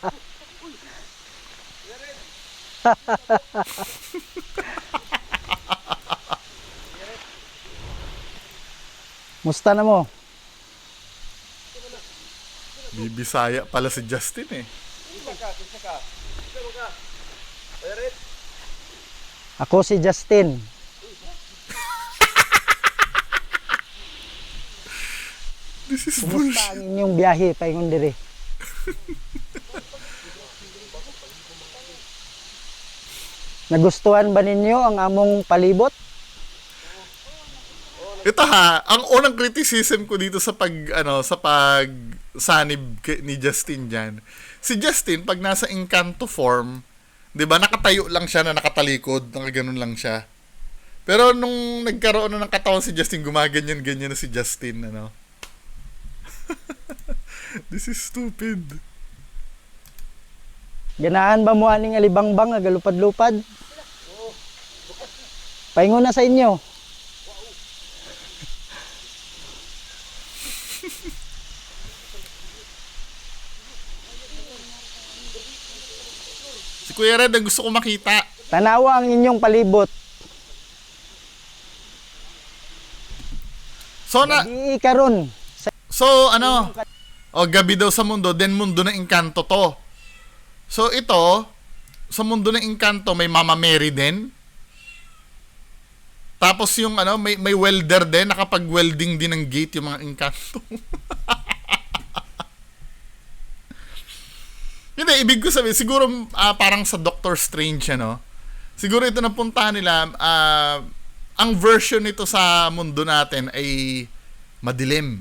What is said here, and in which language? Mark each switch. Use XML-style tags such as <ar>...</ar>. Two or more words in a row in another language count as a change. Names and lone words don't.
<ceb>Musta na mo?</ceb> <tl>Bibisaya pala si Justin eh.</tl> <ceb>Ako si Justin.</ceb> <en>This is</en> <ceb>Kumusta</ceb> <en>bullshit.</en> <ceb>ang inyong biyahe paingon diri? Nagustuhan ba ninyo ang among palibot?</ceb> <tl>Ito ha, ang unang criticism ko dito sa pag sanib ni Justin diyan. Si Justin pag nasa Encanto form, 'di ba, nakatayo lang siya na nakatalikod, nakaganon lang siya. Pero nung nagkaroon na ng katawan si Justin, gumaganyan-ganyan na si Justin, ano.</tl> <en>This is stupid.</en> <ceb>Ganahan ba mo aning alibangbang nga galupad-lupad? Paingon na sa inyo.</ceb> <tl>Si Kuya Red ang gusto ko makita.</tl> <ceb>Tanawa ang inyong palibot. So Di karon.</ceb> <tl>gabi daw sa mundo, then mundo ng Encanto to. So ito, sa mundo ng Encanto may Mama Mary din. Tapos yung may welder din, nakapag-welding din ng gate yung mga Encanto. Hindi, ibig ko sabihin, siguro parang sa Doctor Strange, siguro ito napuntahan nila, ang version nito sa mundo natin ay madilim.</tl>